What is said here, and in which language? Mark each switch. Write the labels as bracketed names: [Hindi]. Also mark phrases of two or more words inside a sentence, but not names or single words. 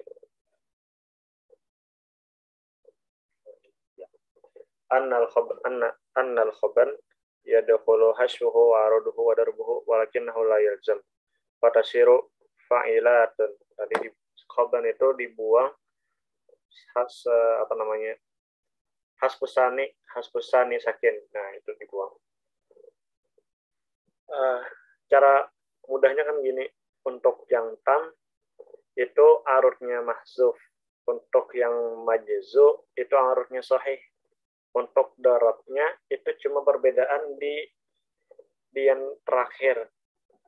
[Arabic] أن الخبن يدخل حشوه وعروضه وضربه ولكنه لا يلزم. فتصير فاعلاتن. [Indonesian] Tadi di khaban itu dibuang hasbusani sakin. Nah, itu dibuang. Cara mudahnya kan gini, untuk yang tam itu arudnya mahzuf, untuk yang majzu itu arudnya sahih. Untuk darabnya itu cuma perbedaan di yang terakhir.